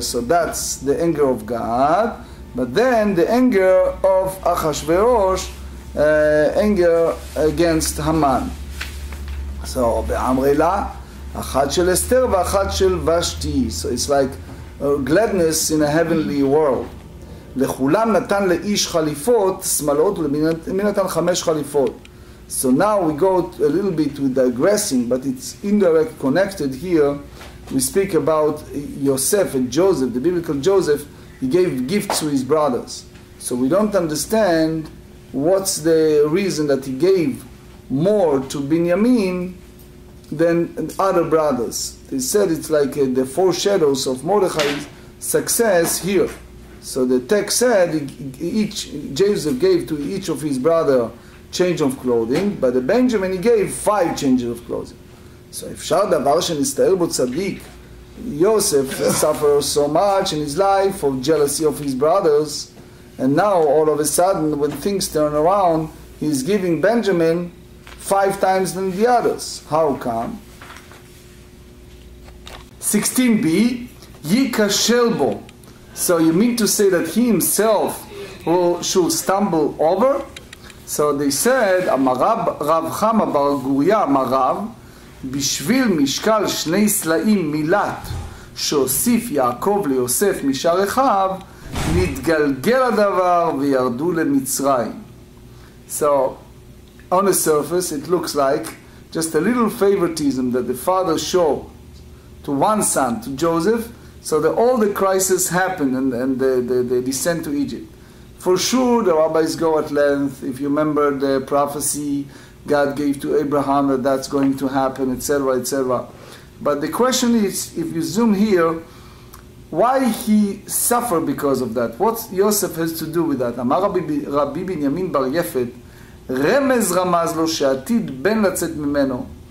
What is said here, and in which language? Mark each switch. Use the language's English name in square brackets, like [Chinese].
[English] So that's the anger of God. But then the anger of Achashverosh, anger against Haman. [Hebrew] So be'amrela achat shel Esther ve'achat shel Vashti. [English] So it's like gladness in a heavenly world. [Hebrew] לכולם נתן לאיש חליפות שמלות ולמי נתן 5 חליפות. [English] So now we go a little bit with digressing, but it's indirect connected here. We speak about Yosef and Joseph, the biblical Joseph. He gave gifts to his brothers. So we don't understand what's the reason that he gave more to Binyamin than other brothers. They said it's like the foreshadows of Mordechai's success here. So the text said Joseph gave to each of his brother change of clothing, but the Benjamin he gave 5 changes of clothing. So if [Hebrew] אפשר דבר שנסתער בו צדיק, [English] Yosef suffered so much in his life of jealousy of his brothers, and now all of a sudden when things turn around, he's giving Benjamin 5 times than the others. How come? 16b, [Hebrew] Yikashel bo. [English] So you mean to say that he himself should stumble over? So they said, [Hebrew] Amarab Rav Chama bar Guria Amarav, בשביל משקל 2 סלעים מילת שהוסיף יעקב ליוסף משאר אחיו, נתגלגל הדבר וירדו למצרים. [English] So on the surface it looks like just a little favoritism that the father showed to one son, to Joseph, so that all the crises happen and the descent to Egypt. For sure the rabbis go at length. If you remember the prophecy God gave to Abraham that that's going to happen, etc., etc. But the question is, if you zoom here, why he suffered because of that? What Yosef has to do with that? [Hebrew] אמר רבי בנימין בר יפת, רמז רמז לו שעתיד בן לצאת ממנו.